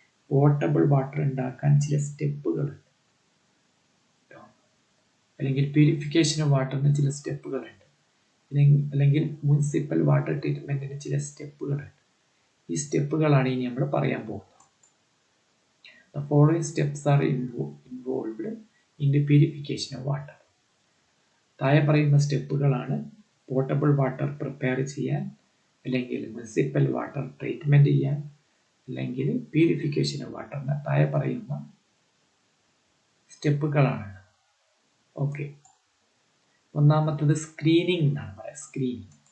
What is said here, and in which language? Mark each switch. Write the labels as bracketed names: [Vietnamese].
[Malayalam] Portable water ഉണ്ടാക്കാൻ ചില സ്റ്റെപ്പുകളുണ്ട്, അല്ലെങ്കിൽ പ്യൂരിഫിക്കേഷൻ ഓഫ് വാട്ടറിന് ചില സ്റ്റെപ്പുകളുണ്ട്, അല്ലെങ്കിൽ മുനിസിപ്പൽ വാട്ടർ ട്രീറ്റ്മെൻറ്റിന് ചില സ്റ്റെപ്പുകളുണ്ട്. ഈ സ്റ്റെപ്പുകളാണ് ഇനി നമ്മൾ പറയാൻ പോകുന്നത്. [English] The following steps are involved in the purification of water. [Malayalam] താഴെ പറയുന്ന സ്റ്റെപ്പുകളാണ് പോർട്ടബിൾ വാട്ടർ പ്രിപ്പയർ ചെയ്യാൻ, അല്ലെങ്കിൽ മുനിസിപ്പൽ വാട്ടർ ട്രീറ്റ്മെൻറ്റ് ചെയ്യാൻ, അല്ലെങ്കിൽ പ്യൂരിഫിക്കേഷൻ ഓഫ് വാട്ടറിന് താഴെ പറയുന്ന സ്റ്റെപ്പുകളാണ്. ഓക്കെ, ഒന്നാമത്തത് സ്ക്രീനിങ് എന്നാണ് പറയുക. സ്ക്രീനിങ്.